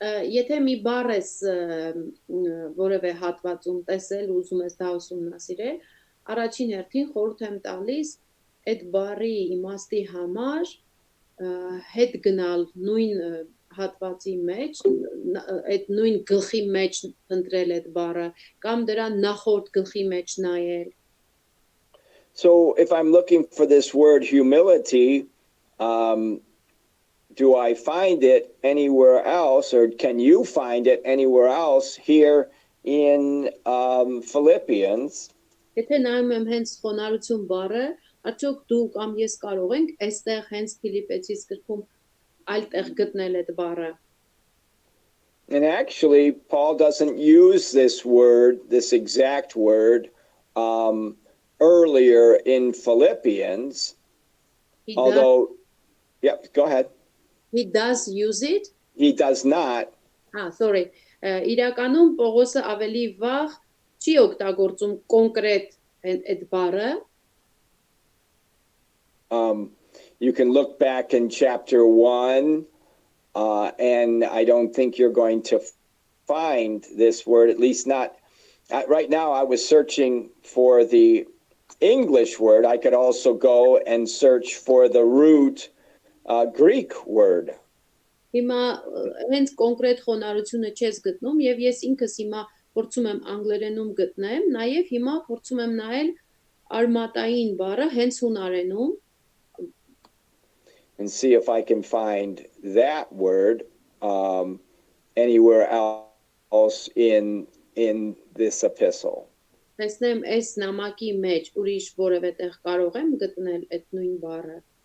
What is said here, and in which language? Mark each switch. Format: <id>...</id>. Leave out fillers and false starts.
<hy>Եթե մի բառ ես որևէ հատվածում տեսել, ուզում ես դա ուսումնասիրել, առաջին հերթին խորհուրդ եմ տալիս այդ բառի իմաստի համար հետ գնալ նույն հատվածի մեջ, այդ նույն գլխի մեջ ընտրել այդ բառը կամ դրա նախորդ գլխի մեջ նայել.</hy> <en>So if I'm looking for this word humility, do I find it anywhere else, or can you find it anywhere else here in Philippians?</en> <hy>Եթե նայում եմ հենց խոնարհություն բառը, արդյոք դու կամ ես կարող ենք այստեղ հենց Ֆիլիպեցիս գրքում այլ տեղ գտնել այդ բառը.</hy> <en>And actually, Paul doesn't use this word, this exact word, earlier in Philippians, although, go ahead. He does use it? He does not. Sorry.</en> <hy>Իրականում Պողոսը ավելի վաղ չի օգտագործում կոնկրետ այդ բառը.</hy> <en>You can look back in chapter 1, and I don't think you're going to find this word, at least not. Right now, I was searching for the English word. I could also go and search for the root Greek word.</en> <hy>Հիմա հենց կոնկրետ խոնարհությունը չես գտնում եւ ես ինքս հիմա փորձում եմ անգլերենում գտնեմ, նաեւ հիմա փորձում եմ նայել արմատային բառը հենց հունարենում.</hy> <en>And see if I can find that word anywhere else in this epistle.</en> <hy>Տեսնեմ այս նամակի մեջ ուրիշ որևէ տեղ կարող եմ գտնել այդ նույն բառը.</hy>